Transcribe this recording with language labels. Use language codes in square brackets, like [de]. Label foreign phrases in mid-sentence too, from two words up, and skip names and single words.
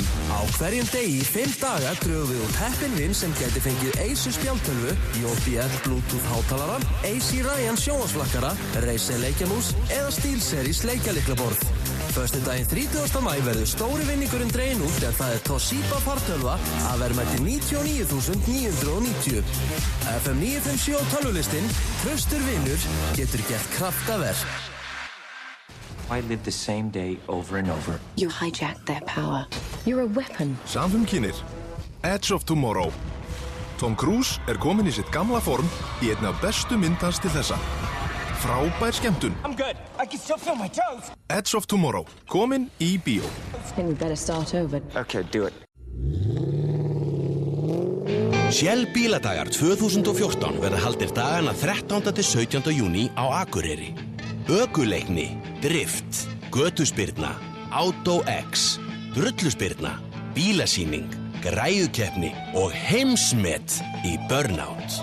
[is] Á hverjum degi í 5 daga drögum við út heppinn vin sem gæti fengið Acer spjaldtölvu, JBL Bluetooth hátalaran, AC Ryan sjónvarpsflakkara, Razer leikjamús eða SteelSeries leikjalyklaborð. Föstudaginn 30. maí verður stóri vinningurinn dreginn út en það er Toshiba fartölva að verðmæti 99.990. FM 957 og tölvulistin, traustur vinnur, getur gert kraftaverk. [en] I live the same day over and over. You hijacked their power. You're a weapon. [is] Samfumkynir, Edge of Tomorrow. Tom Cruise er komin í sitt gamla form í einna bestu mynd hans til þessa. Frábær skemmtun. [en] I'm good. I can still feel my toes. [is] Edge of Tomorrow, komin í bíó. [en] I think we better start over. Okay, do it. [is] Shell bíladagar 2014 verða haldir dagana 13. til 17. júní á Akureyri. Ökuleikni, drift, götuspyrna, Auto X, drulluspyrna, bílasýning, græjukeppni og heimsmet í Burnout.